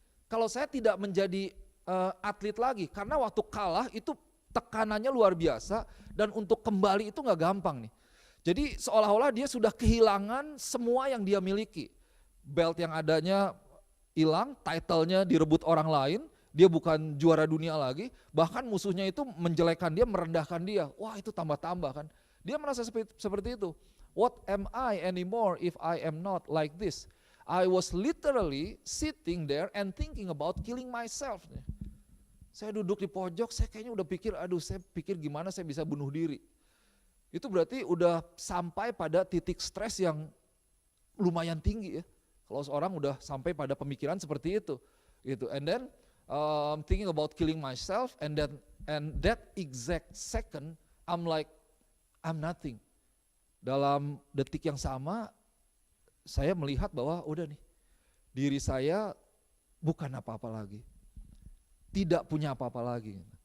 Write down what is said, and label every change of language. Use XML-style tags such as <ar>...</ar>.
<id>Kalau saya tidak menjadi atlet lagi, karena waktu kalah itu tekanannya luar biasa dan untuk kembali itu gak gampang nih. Jadi seolah-olah dia sudah kehilangan semua yang dia miliki. Belt yang adanya hilang, title-nya direbut orang lain, dia bukan juara dunia lagi, bahkan musuhnya itu menjelekan dia, merendahkan dia. Wah itu tambah-tambah kan. Dia merasa seperti itu.</id> <en>What am I anymore if I am not like this? I was literally sitting there and thinking about killing myself.</en> <id>Saya duduk di pojok, saya kayaknya udah pikir gimana saya bisa bunuh diri. Itu berarti udah sampai pada titik stres yang lumayan tinggi ya. Kalau seorang udah sampai pada pemikiran seperti itu. Gitu.</id> <en>And then thinking about killing myself and that exact second I'm like I'm nothing.</en> <id>Dalam detik yang sama saya melihat bahwa udah nih, diri saya bukan apa-apa lagi, tidak punya apa-apa lagi.</id>